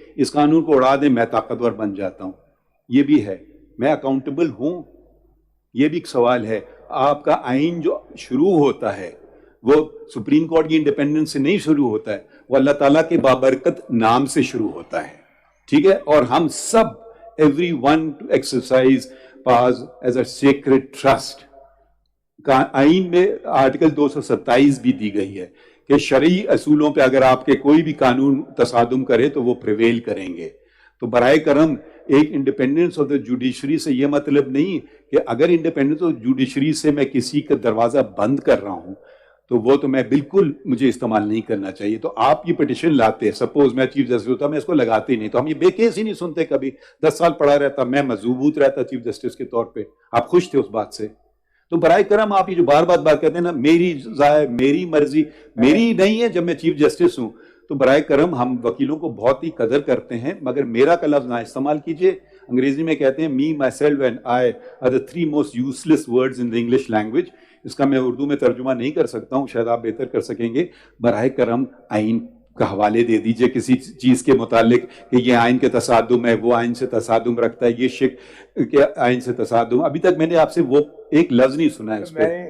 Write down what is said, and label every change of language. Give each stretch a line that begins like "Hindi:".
Urdu: اس قانون کو اڑا دیں, میں طاقتور بن جاتا ہوں. یہ بھی ہے, میں اکاؤنٹیبل ہوں, یہ بھی ایک سوال ہے. آپ کا آئین جو شروع ہوتا ہے وہ سپریم کورٹ کی انڈیپینڈنس سے نہیں شروع ہوتا ہے, وہ اللہ تعالیٰ کے بابرکت نام سے شروع ہوتا ہے, ٹھیک ہے. اور ہم سب
English: everyone to exercise powers as a sacred trust.
Urdu: آئین میں آرٹیکل 227 بھی دی گئی ہے کہ شرعی اصولوں پہ اگر آپ کے کوئی بھی قانون تصادم کرے تو وہ پریویل کریں گے. تو برائے کرم ایک انڈیپینڈنس آف دا جوڈیشری سے یہ مطلب نہیں کہ اگر انڈیپینڈنس آف جوڈیشری سے میں کسی کا دروازہ بند کر رہا ہوں تو وہ تو میں بالکل مجھے استعمال نہیں کرنا چاہیے. تو آپ یہ پٹیشن لاتے, سپوز میں چیف جسٹس ہوتا, میں اس کو لگاتے ہی نہیں, تو ہم یہ بے کیس ہی نہیں سنتے کبھی. 10 سال پڑا رہتا, میں مضبوط رہتا چیف جسٹس کے طور پہ, آپ خوش تھے اس بات سے. تو برائے کرم آپ یہ جو بار بات کہتے ہیں نا, میری ذائع, میری مرضی, میری نہیں ہے جب میں چیف جسٹس ہوں. تو برائے کرم ہم وکیلوں کو بہت ہی قدر کرتے ہیں, مگر میرا کا لفظ نہ استعمال کیجئے. انگریزی میں کہتے ہیں
English: me, myself and I are the 3 most useless words in the English language.
Urdu: اس کا میں اردو میں ترجمہ نہیں کر سکتا ہوں, شاید آپ بہتر کر سکیں گے. براہ کرم آئین کا حوالے دے دیجئے کسی چیز کے متعلق کہ یہ آئین کے تصادم ہے, وہ آئین سے تصادم رکھتا ہے, یہ شک کے آئین سے تصادم. ابھی تک میں نے آپ سے وہ ایک لفظ نہیں سنا ہے اس پہ.